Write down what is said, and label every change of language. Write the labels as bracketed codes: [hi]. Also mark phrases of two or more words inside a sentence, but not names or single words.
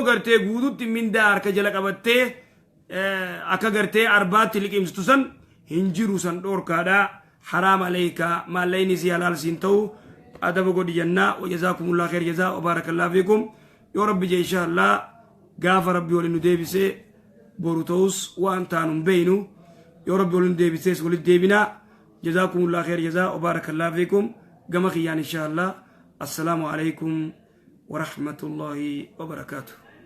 [om] gartee guututti mindaa harka jala qabattee akka gartee arbaatti liqimsitu san hin jiru san dhoorkaadha [ar] حرام عليك [om] maallayni si halaal siin ta'u adaba godhi jannaa [ar] وجزاكم الله خير جزاء وبارك الله فيكم [om] yoo rabbi jee inshallah gaafa rabbi waliin nu deebisee boru ta'us waan taanum beeynu yoo rabbi waliin nu deebisees walit deebinaa [ar] جزاكم الله خير جزاء وبارك الله فيكم قم خيان إن شاء الله السلام عليكم ورحمة الله وبركاته